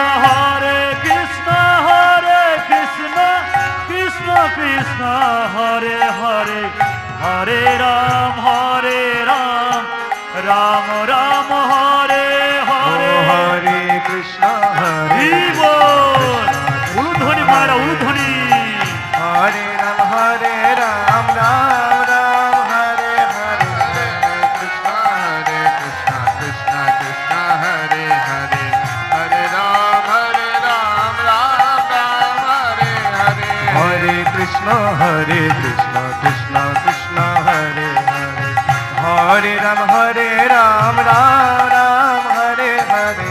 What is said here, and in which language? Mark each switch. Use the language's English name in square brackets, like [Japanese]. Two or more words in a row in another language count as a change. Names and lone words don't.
[Sanskrit] হরে কৃষ্ণ কৃষ্ণ কৃষ্ণ হরে হরে হরে রাম রাম রাম হরে হরে হরে কৃষ্ণ [Bangla] জীব উলুধ্বনি মায়েরা উলুধ্বনি [Sanskrit] হরে রাম রাম রাম হরে হরে কৃষ্ণ কৃষ্ণ কৃষ্ণ কৃষ্ণ হরে হরে হরে রাম রাম রাম হরে হরে হরে কৃষ্ণ কৃষ্ণ কৃষ্ণ হরে হরে হরে রাম রাম রাম হরে হরে